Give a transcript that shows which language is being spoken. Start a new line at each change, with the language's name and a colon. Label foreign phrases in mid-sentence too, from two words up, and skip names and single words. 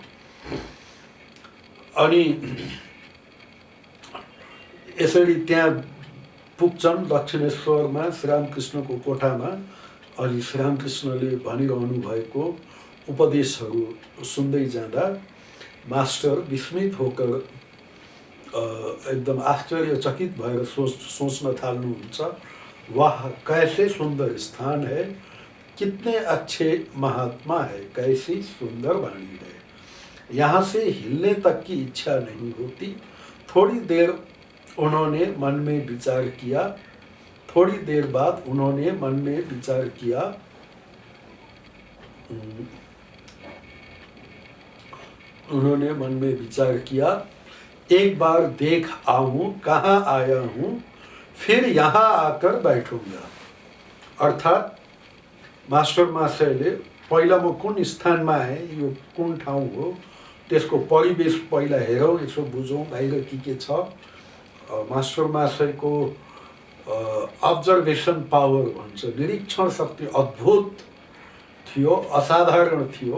Nepali: अनि यसरी त्यहाँ पुग्छन् दक्षिणेश्वरमा श्रीरामकृष्णको कोठामा। अनि श्रीरामकृष्णले भनिरहनु भएको उपदेशहरू सुन्दै जाँदा मास्टर विस्मित होकर एकदम आश्चर्यचकित भएर सोच्न थाल्नुहुन्छ,
Hindi: वाह कैसे सुंदर स्थान है, कितने अच्छे महात्मा है, कैसी सुंदर वाणी है, यहाँ से हिलने तक की इच्छा नहीं होती। थोड़ी देर उन्होंने मन में विचार किया, थोड़ी देर बाद उन्होंने मन में विचार किया, एक बार देख आऊं कहाँ आया हूँ, फिर यहाँ आकर बैठूंगा।
Nepali: अर्थात् मास्टर महाशयले पहिला म कुन स्थानमा आएँ, यो कुन ठाउँ हो, त्यसको परिवेश पहिला हेरौँ, यसो बुझौँ बाहिर के छ। मास्टर महाशयको
English: observation power
Nepali: भन्छ, निरीक्षण शक्ति अद्भुत थियो, असाधारण थियो।